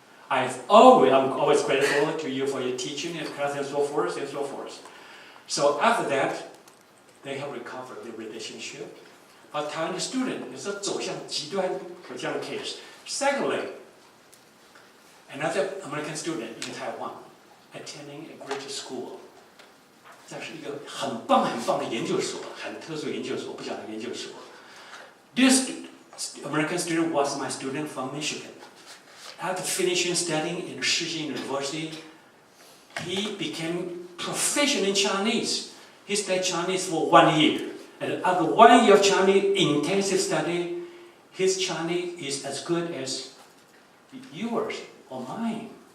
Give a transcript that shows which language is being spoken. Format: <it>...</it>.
<en>I'm always grateful to you for your teaching in class and so forth and so forth. So after that, they have recovered the relationship. But Taiwanese student is a</en> <zh>走向极端</zh> <en>for young case. Secondly, another American student in Taiwan attending a great school.</en> <zh>这是一个很棒很棒的研究所，很特殊研究所，不晓得研究所。</zh> <en>This American student was my student from Michigan. After finishing studying in Shiji University, he became proficient in Chinese. He studied Chinese for 1 year. And after 1 year of Chinese intensive study, his Chinese is as good as yours or mine.</en>